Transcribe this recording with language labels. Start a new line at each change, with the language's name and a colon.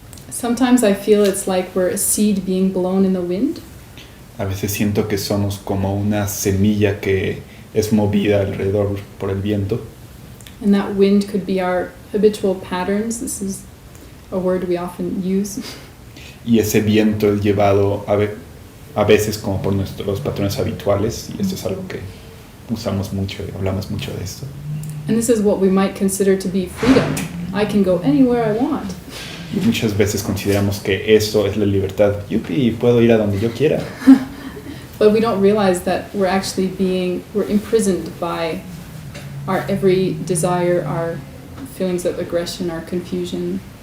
English: Sometimes I feel it's like we're a seed being blown in the wind.
Spanish: A veces siento que somos como una semilla que es movida alrededor por el viento.
English: And that wind could be our habitual patterns. This is a word we often use.
Spanish: Y ese viento es llevado a veces como por nuestros patrones habituales, y esto es algo que usamos mucho y hablamos mucho de esto.
English: And this is what we might consider to be freedom. I can go anywhere I want.
Spanish: Y muchas veces consideramos que eso es la libertad. Yupi, puedo ir a donde yo quiera.
English: But we don't realize that we're imprisoned by our every desire, our feelings of aggression, our confusion.